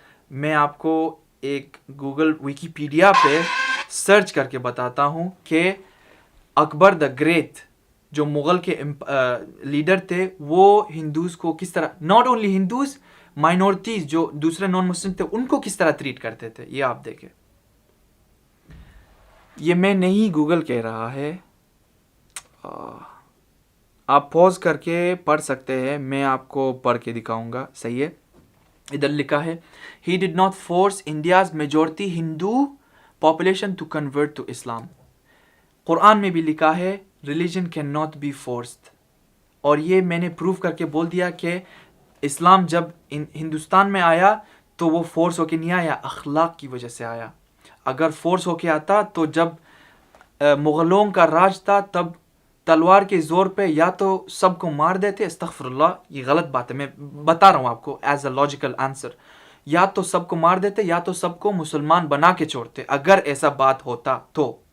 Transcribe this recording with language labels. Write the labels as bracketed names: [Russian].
[Urdu] میں آپ کو ایک گوگل ویکیپیڈیا پہ سرچ کر کے بتاتا ہوں کہ اکبر دا گریٹ جو مغل کے لیڈر تھے, وہ ہندوز کو کس طرح, [English] not only Hindus, [Urdu] مائنورٹیز جو دوسرے نان مسلم تھے ان کو کس طرح ٹریٹ کرتے تھے. یہ آپ دیکھیں, یہ میں نہیں گوگل کہہ رہا ہے, آپ پوز کر کے پڑھ سکتے ہیں, میں آپ کو پڑھ کے دکھاؤں گا. صحیح ہے, ادھر لکھا ہے [English] he did not force India's majority Hindu population to convert to Islam. [Urdu] قرآن میں بھی لکھا ہے [English] religion cannot be forced, [Urdu] اور یہ میں نے پروف کر کے بول دیا کہ اسلام جب ہندوستان میں آیا تو وہ فورس ہو کے نہیں آیا, اخلاق کی وجہ سے آیا. اگر فورس ہو کے آتا تو جب مغلوں کا راج تھا تب تلوار کے زور پہ یا تو سب کو مار دیتے, استغفر اللہ یہ غلط بات ہے, میں بتا رہا ہوں آپ کو [English] as a logical answer, [Urdu] یا تو سب کو مار دیتے یا تو سب کو مسلمان بنا کے چھوڑتے, اگر ایسا بات ہوتا تو.